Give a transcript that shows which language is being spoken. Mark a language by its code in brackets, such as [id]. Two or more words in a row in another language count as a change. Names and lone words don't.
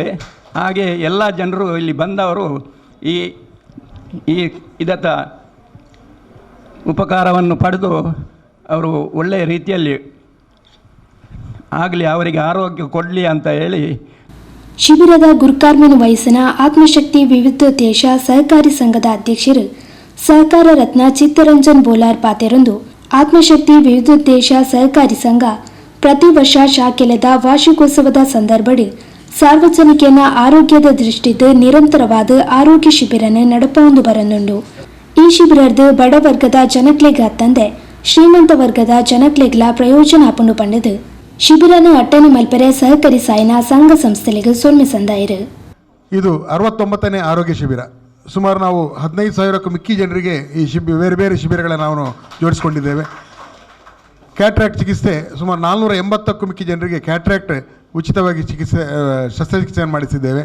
[kn] ಹಾಗೆ ಎಲ್ಲ ಜನರು ಇಲ್ಲಿ ಬಂದವರು ಇದತ್ತ ಉಪಕಾರವನ್ನು ಪಡೆದು ಅವರು ಒಳ್ಳೆಯ ರೀತಿಯಲ್ಲಿ ಆಗಲಿ, ಅವರಿಗೆ ಆರೋಗ್ಯ ಕೊಡಲಿ ಅಂತ ಹೇಳಿ. [tcy] ಶಿಬಿರದ ಗುರುಕಾರ್ಮೆನ ವಯಸ್ಸಿನ ಆತ್ಮಶಕ್ತಿ ವಿವಿಧೋದ್ದೇಶ ಸಹಕಾರಿ ಸಂಘದ ಅಧ್ಯಕ್ಷರು ಸಹಕಾರ ರತ್ನ ಚಿತ್ತರಂಜನ್ ಬೋಲಾರ್ ಪಾತೆರೊಂದು ಆತ್ಮಶಕ್ತಿ ವಿವಿಧೋದ್ದೇಶ ಸಹಕಾರಿ ಸಂಘ ಪ್ರತಿ ವರ್ಷ ಶಾಖೆಲೆದ ವಾರ್ಷಿಕೋತ್ಸವದ ಸಂದರ್ಭಡು ಸಾರ್ವಜನಿಕನ ಆರೋಗ್ಯದ ದೃಷ್ಟಿದ್ದು ನಿರಂತರವಾದ ಆರೋಗ್ಯ ಶಿಬಿರನ ನಡಪೊಂದು ಬರನುಂಡು. ಈ ಶಿಬಿರದ್ದು ಬಡವರ್ಗದ ಜನಕ್ಲೆಗ್ ಅತ್ತಂದೆ ಶ್ರೀಮಂತ ವರ್ಗದ ಜನಕ್ಲೆಗ್ಲ ಪ್ರಯೋಜನ ಆಪುಂಡು ಪಂಡದು ಶಿಬಿರನು ಅಟ್ಟನೆ ಮಲ್ಪೆರೆ ಸಹಕಾರಿ ಸಾಯಿನ ಸಂಘ ಸಂಸ್ಥೆಗಳಿಗೆ ಸೊನ್ನೆ ಸಂದಾಯಿರು. [kn] ಇದು 69ನೇ ಆರೋಗ್ಯ ಶಿಬಿರ. ಸುಮಾರು ನಾವು 15,000ಕ್ಕೂ ಮಿಕ್ಕಿ ಜನರಿಗೆ ಈ ಬೇರೆ ಬೇರೆ ಶಿಬಿರಗಳನ್ನು ನಾವು ಜೋಡಿಸ್ಕೊಂಡಿದ್ದೇವೆ. ಕ್ಯಾಟ್ರಾಕ್ಟ್ ಚಿಕಿತ್ಸೆ ಸುಮಾರು 480ಕ್ಕೂ ಮಿಕ್ಕಿ ಜನರಿಗೆ ಕ್ಯಾಟ್ರಾಕ್ಟ್ ಉಚಿತವಾಗಿ ಶಸ್ತ್ರಚಿಕಿತ್ಸೆಯನ್ನು ಮಾಡಿಸಿದ್ದೇವೆ.